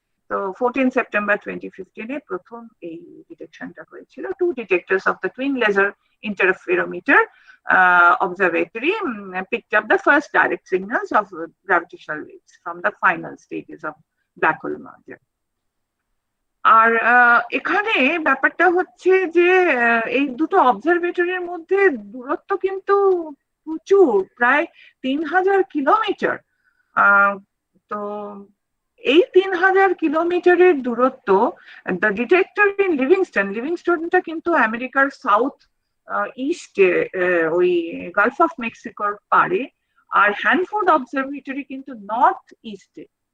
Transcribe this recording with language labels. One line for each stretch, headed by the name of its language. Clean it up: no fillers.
Bangla: তো 14 September 2015 প্রথম এই ডিটেকশনটা হয়েছিল।
English: Two detectors of the twin laser interferometer observatory picked up the first direct signals of gravitational waves from the final stages of black hole merger.
Bangla: আর এখানে ব্যাপারটা হচ্ছে যে এই দুটো অবজারভেটরির মধ্যে দূরত্ব কিন্তু প্রচুর, প্রায় 3000 কিলোমিটার। তো এই 3000 কিলোমিটারের দূরত্ব,
English: the detector in লিভিংস্টনটা
Bangla: কিন্তু আমেরিকার সাউথ ইস্টে, ওই গালফ অফ মেক্সিকোর পারে, আর হ্যানফোর্ড অবজারভেটরি কিন্তু নর্থ ইস্টে।